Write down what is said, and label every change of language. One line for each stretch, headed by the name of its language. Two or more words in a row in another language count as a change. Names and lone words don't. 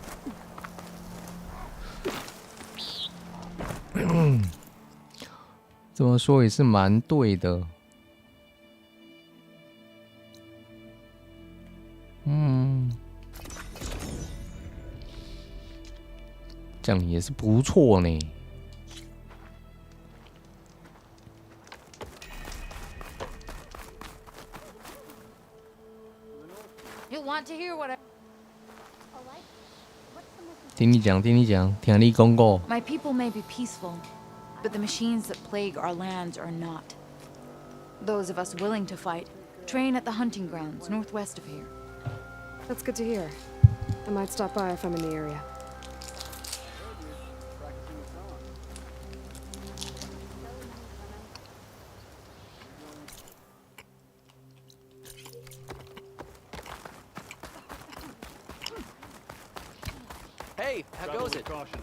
Chinese: 这么说也是蛮对的。这样也是不错呢。
English: You'll want to hear what I...
Chinese: 听你讲，听你讲，听你讲过。
English: My people may be peaceful, but the machines that plague our lands are not. Those of us willing to fight train at the hunting grounds northwest of here. That's good to hear. I might stop by if I'm in the area. Hey, how goes it?